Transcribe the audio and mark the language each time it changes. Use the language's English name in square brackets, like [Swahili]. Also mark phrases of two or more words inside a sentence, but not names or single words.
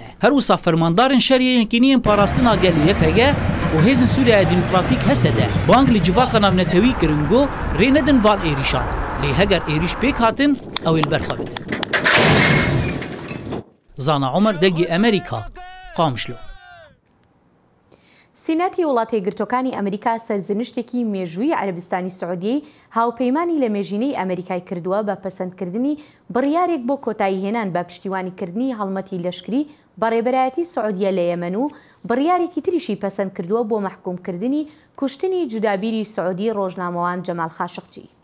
[Kurdish] Her wisa fermandarên şeriyên yekîniyên parastina gel YPG û hêzên Sûriya Demokratîk Hesedê bang li civaka navnetewî kirin got rê nedin van êrîşan lê heger êrîş pêk hatin ew ê li ber xwe bidin. Zana Omer dengê Amerîka Qamişlo. [Central Kurdish] سینەتی وڵاتە یەکگرتوەکانی ئەمریکا سەرزنشتێکی مێژووی عەرەبستانی سعودیەی هاوپەیمانی لە مێژینەی ئەمریکای کردووە بە پەسەندکردنی بڕیارێک بۆ کۆتایی هێنان بە پشتیوانیکردنی هەڵمەتی لەشکری بەڕێبەرایەتی سعودیە لە یەمەن و بڕیارێکی تریشی پەسەند کردووە بۆ مەحکومکردنی کوشتنی جودابیری سعودی ڕۆژنامەوان جەمال خاشقجی.